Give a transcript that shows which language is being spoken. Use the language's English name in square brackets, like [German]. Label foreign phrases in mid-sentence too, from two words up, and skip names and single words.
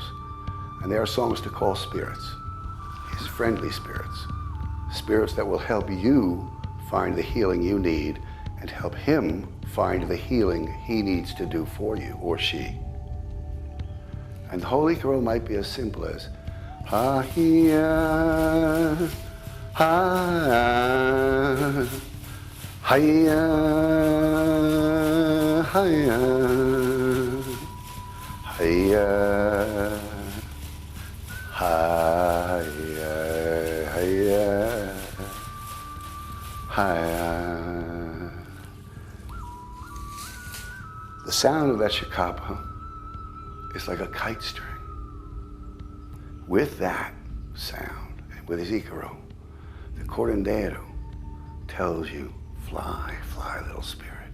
[English] And they are songs to call spirits, his friendly spirits. Spirits that will help you find the healing you need and help him find the healing he needs to do for you, or she. And the whole Icaro might be as simple as ha-hia, ha-ya, ha-ya, ha-ya, ha-ya, ha-ya, ha-ya, ha-ya. The sound of that chicapa is like a kite string. With that sound, and with his Icaro, the curandero tells you, fly, fly, little spirit.